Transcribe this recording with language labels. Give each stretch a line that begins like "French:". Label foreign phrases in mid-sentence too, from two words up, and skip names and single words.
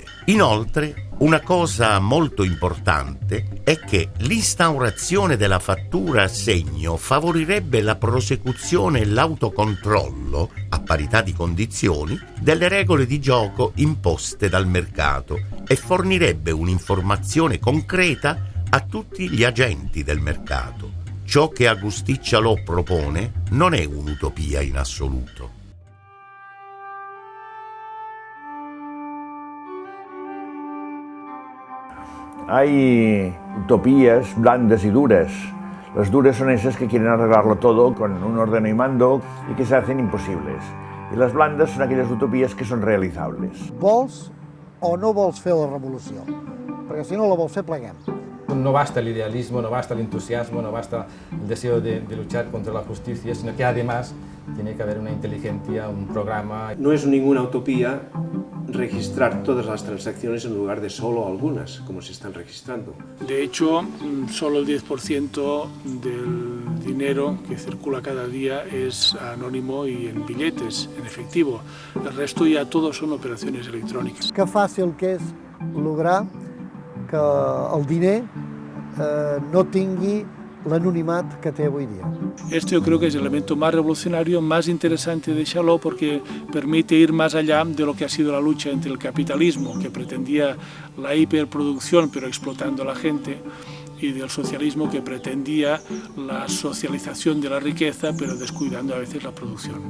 Italian: Inoltre, una cosa molto importante è che l'instaurazione della fattura a segno favorirebbe la prosecuzione e l'autocontrollo, a parità di condizioni, delle regole di gioco imposte dal mercato e fornirebbe un'informazione concreta a tutti gli agenti del mercato. Ciò che Agustín Charlot propone non è un'utopia in assoluto.
Spanish: Hay utopías blandas y duras. Las duras son esas que quieren arreglarlo todo con un orden y mando y que se hacen imposibles. Y las blandas son
Catalan: aquelles utopías que són realitzables. Vols o no vols fer la revolució? Perquè si no la vols fer, pleguem.
Spanish: No basta el idealismo, no basta el entusiasmo, no basta el deseo de luchar contra la justicia, sino que además tiene que haber una inteligencia, un programa. No es ninguna utopía registrar todas las transacciones en lugar de solo algunas, como se están registrando. De hecho, solo el 10% del dinero que circula cada día es anónimo y en billetes, en efectivo. El resto ya todo son operaciones electrónicas.
Catalan: Que fàcil que és lograr que el diner no tingui l'anonimat que té avui dia.
Spanish: Esto yo creo que es el elemento más revolucionario, más interesante de Chalaux, porque permite ir más allá de lo que ha sido la lucha entre el capitalismo, que pretendía la hiperproducción pero explotando a la gente, y del socialismo, que pretendía la socialización de la riqueza pero descuidando a veces la producción.